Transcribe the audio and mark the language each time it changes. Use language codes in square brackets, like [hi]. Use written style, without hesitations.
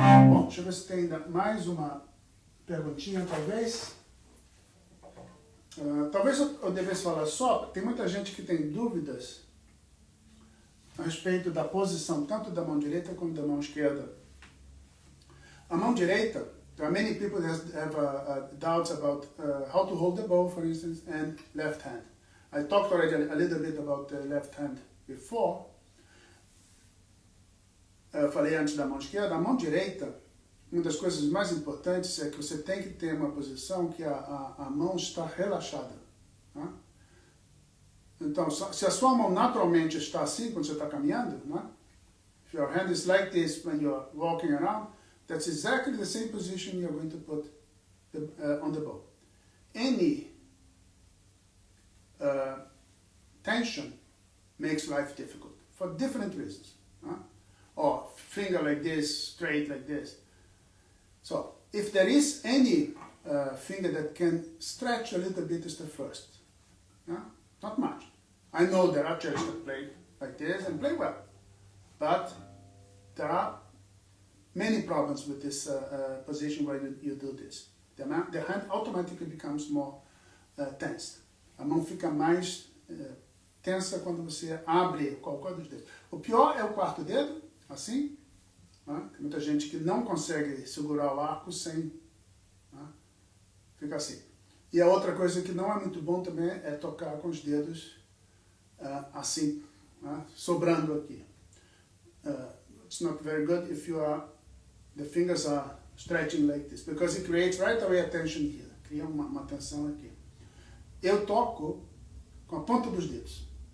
[pt] Bom, deixa eu ver se tem ainda mais uma perguntinha, talvez. Talvez eu devesse falar só, tem muita gente que tem dúvidas a respeito da posição tanto da mão direita como da mão esquerda. A mão direita, [en] there are many people that have doubts about how to hold the bow, for instance, and left hand. I talked already a little bit about the left hand before. [pt] Eu falei antes da mão esquerda. A mão direita, uma das coisas mais importantes é que você tem que ter uma posição que a mão está relaxada. Né? Então, se a sua mão naturalmente está assim quando você está caminhando, né? [en] If your hand is like this when you're walking around, that's exactly the same position you're going to put on the bow. Any tension makes life difficult for different reasons. Or finger like this, straight like this. So, if there is any finger that can stretch a little bit, is the first. Not much. I know there are archers that play like this and play well, but there are many problems with this position where you do this. The hand automatically becomes more tense. [pt] A mão fica mais tensa quando você abre qualquer dos dedos. O pior é o quarto dedo, assim. Né? Tem muita gente que não consegue segurar o arco sem... Né? Fica assim. E a outra coisa que não é muito bom também é tocar com os dedos assim, né? Sobrando aqui. [en] It's not very good if the fingers are stretching like this, because it creates right away a tension here. [pt] Cria uma tensão aqui. Eu toco com a ponta dos dedos.